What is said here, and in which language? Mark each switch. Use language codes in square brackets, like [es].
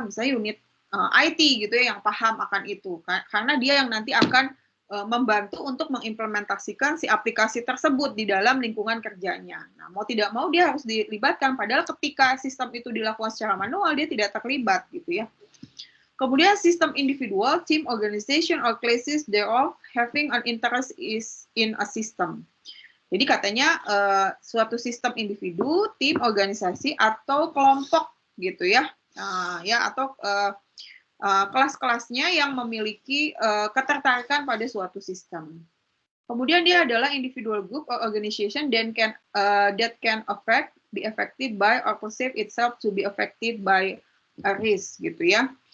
[id] Misalnya unit IT gitu ya yang paham akan itu. Karena dia yang nanti akan membantu untuk mengimplementasikan si aplikasi tersebut di dalam lingkungan kerjanya. Nah, mau tidak mau dia harus dilibatkan, padahal ketika sistem itu dilakukan secara manual, dia tidak terlibat gitu ya. Kemudian sistem [en] individual, team, organization, or classes thereof having an interest is in a system. [id] Jadi katanya suatu sistem individu, tim, organisasi, atau kelompok gitu ya, atau kelas-kelasnya yang memiliki ketertarikan pada suatu sistem. Kemudian dia adalah [en] individual group or organization that can be affected by or perceive itself to be affected by a risk [id] gitu ya.